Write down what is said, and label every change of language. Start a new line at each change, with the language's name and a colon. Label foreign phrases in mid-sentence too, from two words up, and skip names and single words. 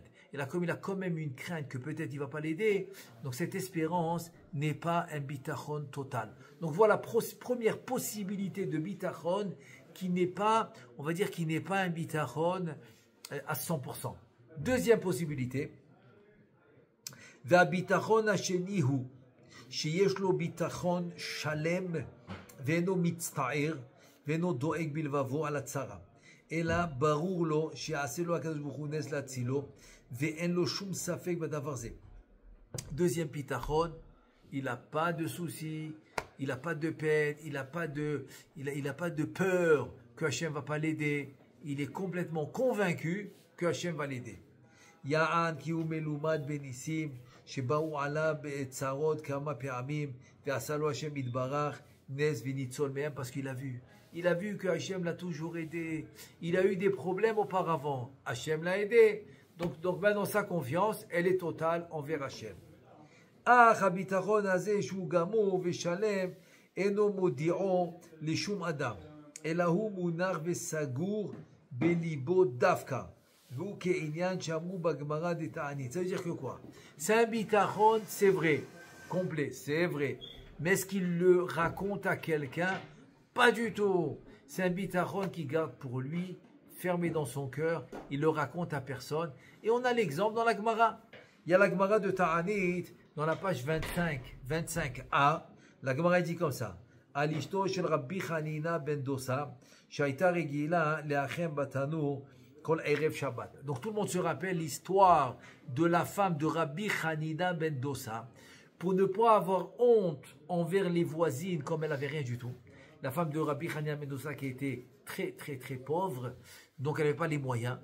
French: Il a quand même une crainte que peut-être il va pas l'aider. Donc cette espérance n'est pas un bitachon total. Donc voilà, première possibilité de bitachon qui n'est pas, on va dire, qui n'est pas un bitachon à 100%. Deuxième possibilité,
Hebrew: והביטחון השני הוא שיש לו ביטחון שלם ואינו מצטער ואינו דואג בלבבו על הצרה, אלא ברור לו שיעשה לו הקדוש ברוך הוא נס להצילו ואין לו שום ספק בדבר זה.
French: Deuxième bitachon, il n'a pas de soucis, il n'a pas de peine, il n'a pas de peur que Hachem va pas l'aider. Il est complètement convaincu que Hachem va l'aider.
Hebrew: יען כי הוא מלומד בניסים שבאו עליו בצרות כמה פעמים ועשה לו השם יתברך נס וניצול מהם,
French: parce qu'il a vu. Il a vu que Hachem l'a toujours aidé. Il a eu des problèmes auparavant. Hachem l'a aidé. Donc maintenant sa confiance, elle est totale envers Hachem.
Hebrew: אך הביטחון הזה שהוא גמור ושלם אינו מודיעו לשום אדם, אלא הוא מונח וסגור בליבו דווקא.
French: Ça veut dire que quoi? C'est un bitachon, c'est vrai, complet, c'est vrai. Mais est-ce qu'il le raconte à quelqu'un? Pas du tout. C'est un bitachon qui garde pour lui, fermé dans son cœur. Il le raconte à personne. Et on a l'exemple dans la Gemara. Il y a la Gemara de Ta'anit, dans la page 25a. La Gemara dit comme ça.
Hebrew: אשתו של רבי חנינא בן דוסא, שהייתה רגילה להחם בתנור.
French: Donc tout le monde se rappelle l'histoire de la femme de Rabbi Hanina ben Dosa. Pour ne pas avoir honte envers les voisines, comme elle n'avait rien du tout. La femme de Rabbi Hanina ben Dosa qui était très très très pauvre, donc elle n'avait pas les moyens.